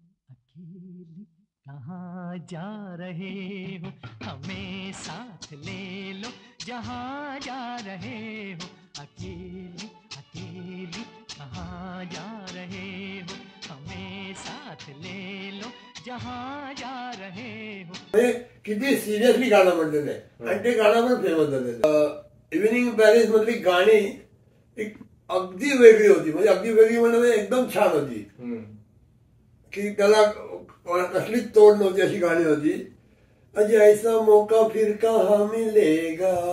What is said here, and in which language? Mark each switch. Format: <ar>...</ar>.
<hi>अकेले कहाँ जा रहे हो हमें साथ ले लो जहाँ जा रहे हो. अकेले अकेले कहाँ जा रहे हो हमें साथ ले लो जहाँ जा रहे हो.</hi> <mr>किती सिरियसली गाणं म्हटलेलं आहे आणि ते गाणं पण फेमस झालेलं. इव्हनिंग पॅरिस मधली गाणी एक अगदी वेगळी होती म्हणजे अगदी वेगळी म्हणजे एकदम छान होती की त्याला कसलीच तोड नव्हती अशी गाणी होती.</mr> <hi>अजी ऐसा मौका फिर कहाँ मिलेगा</hi>